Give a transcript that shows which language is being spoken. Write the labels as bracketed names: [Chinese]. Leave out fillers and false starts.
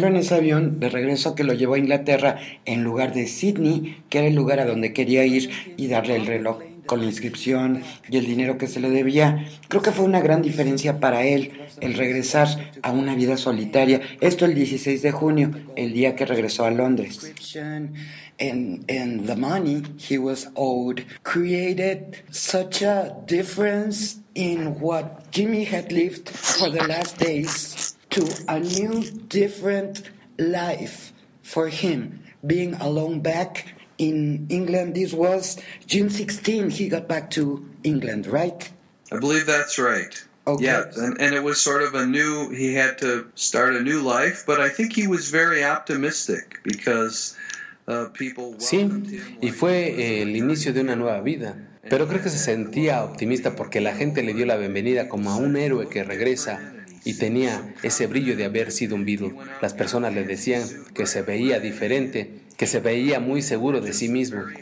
[Spanish] Avión de regreso que lo llevó a Inglaterra en lugar de Sydney, que era el lugar a donde quería ir, y darle el reloj con la inscripción y el dinero que se le debía. Creo que fue una gran diferencia para él el regresar a una vida solitaria. Esto el 16 de junio, el día que regresó a Londres. [English] And the money he was owed created such a difference in what Jimmy had lived for the last days to a new different life for him, being alone back in England. This was June 16th, he got back to England, right? I believe that's right. Okay. Yeah, and it was sort of a new, he had to start a new life, but I think he was very optimistic because people welcomed him. [Spanish] Sí, y fue el inicio de una nueva vida. Pero creo que se sentía optimista porque la gente le dio la bienvenida como a un héroe que regresa. Y tenía ese brillo de haber sido un Beatle. Las personas le decían que se veía diferente, que se veía muy seguro de sí mismo.